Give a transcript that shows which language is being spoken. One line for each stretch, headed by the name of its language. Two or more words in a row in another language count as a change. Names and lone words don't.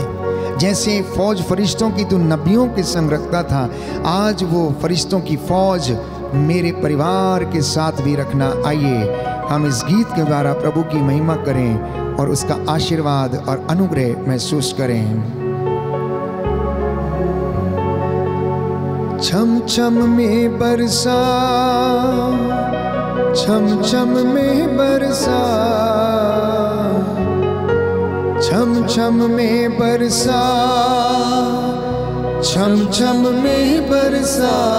Hindi: जैसे फौज फरिश्तों की तू नबियों के संग रखता था, आज वो फरिश्तों की फौज मेरे परिवार के साथ भी रखना। आइए हम इस गीत के द्वारा प्रभु की महिमा करें और उसका आशीर्वाद और अनुग्रह महसूस करें। छम छम में बरसा, छम छम में बरसा, छम छम में बरसा, छम छम में बरसा।